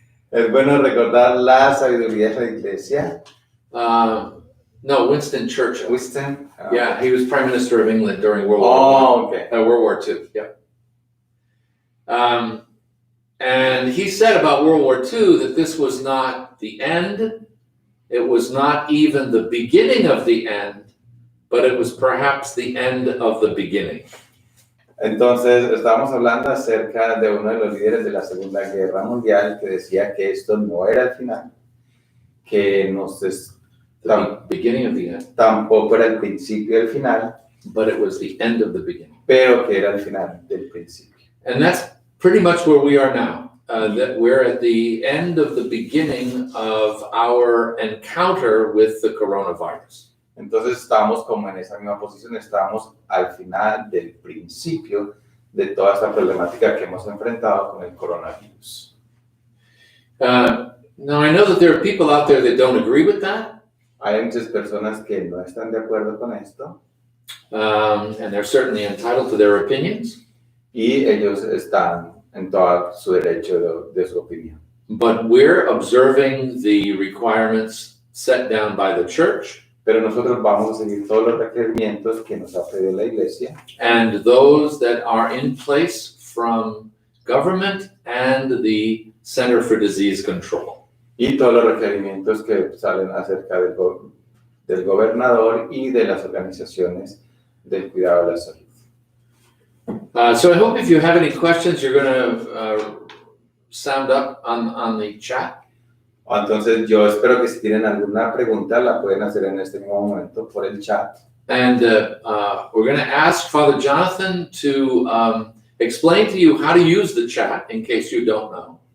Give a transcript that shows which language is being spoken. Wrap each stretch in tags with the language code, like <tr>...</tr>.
<es>Es bueno recordar la sabiduría de la iglesia.</es> <en>No, Winston Churchill. Winston. Yeah, he was Prime Minister of England during World War Okay. World War II. Yeah. And he said about World War II that this was not the end. It was not even the beginning of the end, but it was perhaps the end of the beginning.</en> <es>Entonces, estábamos hablando acerca de uno de los líderes de la Segunda Guerra Mundial que decía que esto no era el final, que</es> <en>The beginning of the end,</en> <es>tampoco era el principio del final,</es> <en>but it was the end of the beginning.</en> <es>pero que era el final del principio.</es> <en>And that's pretty much where we are now. That we're at the end of the beginning of our encounter with the coronavirus.</en> <es>Entonces estamos como en esa misma posición, estamos al final del principio de toda esta problemática que hemos enfrentado con el coronavirus.</es> <en>Now I know that there are people out there that don't agree with that.</en> <es>Hay muchas personas que no están de acuerdo con esto</es> <en>And they're certainly entitled to their opinions.</en> <es>y ellos están en todo su derecho de su opinión.</es> <en>But we're observing the requirements set down by the church,</en> <es>pero nosotros vamos a seguir todos los requerimientos que nos ha pedido la iglesia</es> <en>and those that are in place from government and the Center for Disease Control.</en> <es>y todos los requerimientos que salen acerca del gobernador y de las organizaciones del cuidado de la salud.</es> <en>So I hope if you have any questions, you're going to sound up on the chat.</en> <es>Entonces yo espero que si tienen alguna pregunta la pueden hacer en este mismo momento por el chat.</es> <en>And we're going to ask Father Jonathan to explain to you how to use the chat in case you don't know.</en>